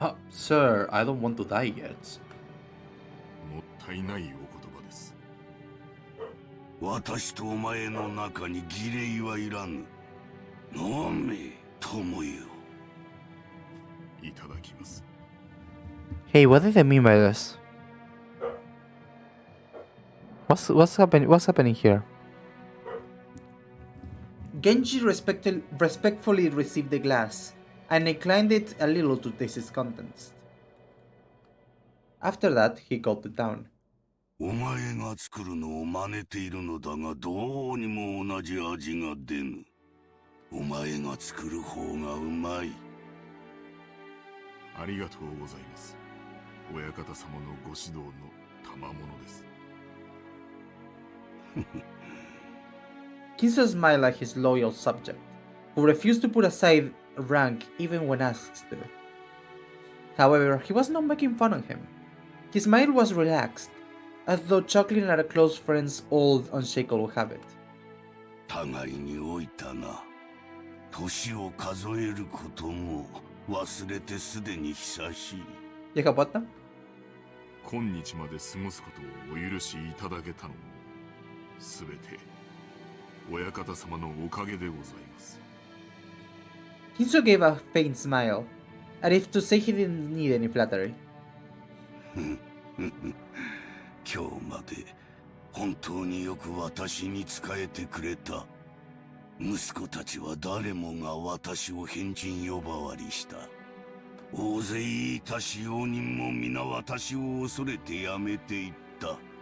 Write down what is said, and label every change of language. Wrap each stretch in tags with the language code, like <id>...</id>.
<en>Sir, I don't want to die yet.</en> <ja>もったいないお言葉です。私とお前の中に儀礼はいらぬ。飲め、友よ。いただきます。</ja> <en>Hey, what did they mean by this? What's happening here? Genji respectfully received the glass and inclined it a little to taste its contents. After that, he gulped it down.</en> <ja>お前が作るのを真似ているのだがどうにも同じ味が出ぬ。お前が作る方がうまい。ありがとうございます。親方様のご指導の賜物です。</ja> <en>Kinso smiled at his loyal subject, who refused to put aside rank even when asked to. However, he was not making fun of him. His smile was relaxed, as though chuckling at a close friend's old unshakable habit.</en> <ja>互いに老いたな。年を数えることも忘れてすでに久しい。 Llega Bota? 今日まで過ごすことをお許しいただけたのも、すべて親方様のおかげでございます。</ja> <en>Kinso gave a faint smile, as if to say he didn't need any flattery.</en> <ja>今日まで本当によく私に仕えてくれた。息子たちは誰もが私を変人呼ばわりした。大勢いた使用人も皆私を恐れてやめていった。</ja>